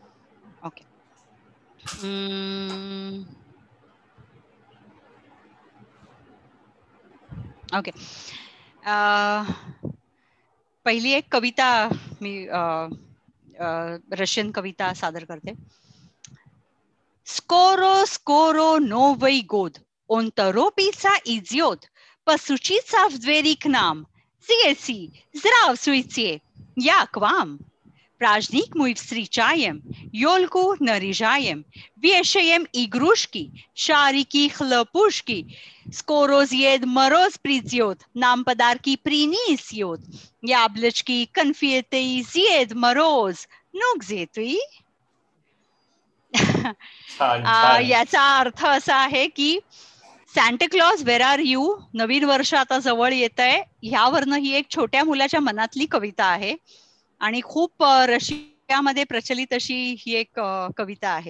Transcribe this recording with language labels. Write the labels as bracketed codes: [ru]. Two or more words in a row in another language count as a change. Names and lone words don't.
[en] okay. okay. [mr] पहिली एक कविता मी रशियन कविता सादर करते. [ru] Skoro новый год, он торопится идет, посучиться в двери к нам. Зеси, здравствуйте, я к вам. Праздник мы встречаем, елку наряжаем, вешаем игрушки, шарики, хлопушки. Скоро Дед Мороз придет, нам подарки принесет. Яблочки, конфеты, Дед Мороз, ну где ты? [mr] याचा अर्थ असा आहे की सॅन्टाक्लॉज [en] where are you, [mr] नवीन वर्ष आता जवळ येत आहे, ह्यावरनं ही एक छोट्या मुलाच्या मनातली कविता आहे आणि खूप रशियामध्ये प्रचलित अशी ही एक कविता आहे.